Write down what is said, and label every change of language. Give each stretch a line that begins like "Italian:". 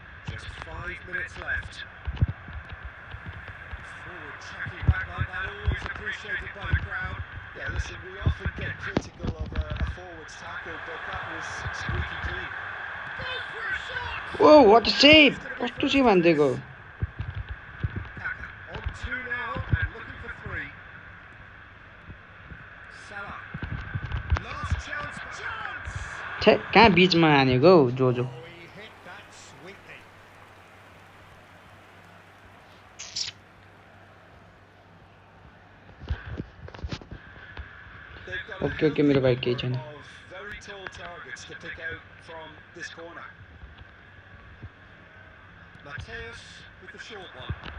English: Just 5 minutes left. Forward tracking back like that, always appreciated by the crowd. Yeah, listen, we often get critical of a forward's tackle, but that was squeaky clean. Goes for a shot!
Nepali: Oh
English: what a save
Nepali: कस्तो save हान्दिएको
English: Kaka on 2 now and looking for 3. Salah. Last chance.
Nepali: छे कहाँ बीचमा हानेको हौ जोजो
English: Oh, he hit that sweetly. They've got a
Nepali: okay okay मेरो भाइ केही छैन
English: of very tall targets to pick out from this corner. Mateus with the short one.